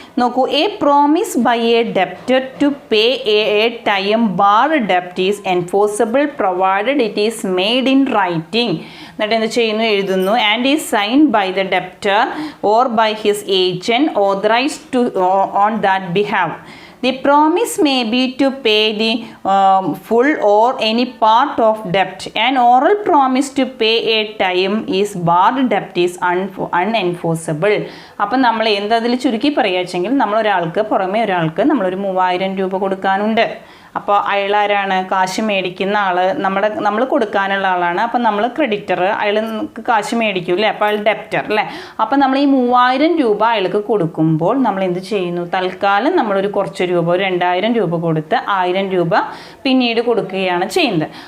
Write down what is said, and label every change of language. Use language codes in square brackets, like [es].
[en] നോക്കൂ, A promise by A debtor to pay A time Bard ഡെപ്റ്റ് is enforceable provided it is made in writing. [ml] എന്നിട്ട് എന്ത് ചെയ്യുന്നു, എഴുതുന്നു, [en] And is signed by the debtor or by his agent authorized to on that behalf. The promise may be to pay the full or any part of debt. An oral promise to pay a time is barred debt is unenforceable. [ml] അപ്പം നമ്മൾ എന്തതിൽ ചുരുക്കി പറയുകയെങ്കിൽ, നമ്മൾ ഒരാൾക്ക് പുറമേ ഒരാൾക്ക് നമ്മളൊരു 3000 രൂപ കൊടുക്കാനുണ്ട്. അപ്പോൾ അയാളാരാണ്, കാശ് മേടിക്കുന്ന ആൾ, നമ്മൾ കൊടുക്കാനുള്ള ആളാണ്. അപ്പം നമ്മൾ ക്രെഡിറ്റർ, അയാൾ കാശ് മേടിക്കൂല്ലേ, അപ്പോൾ അയാൾ ഡെപ്റ്റർ അല്ലേ. അപ്പം നമ്മൾ ഈ 3000 രൂപ അയാൾക്ക് കൊടുക്കുമ്പോൾ നമ്മൾ എന്ത് ചെയ്യുന്നു, തൽക്കാലം നമ്മളൊരു കുറച്ച് രൂപ, ഒരു 2000 രൂപ കൊടുത്ത് 1000 രൂപ പിന്നീട് കൊടുക്കുകയാണ് ചെയ്യുന്നത്.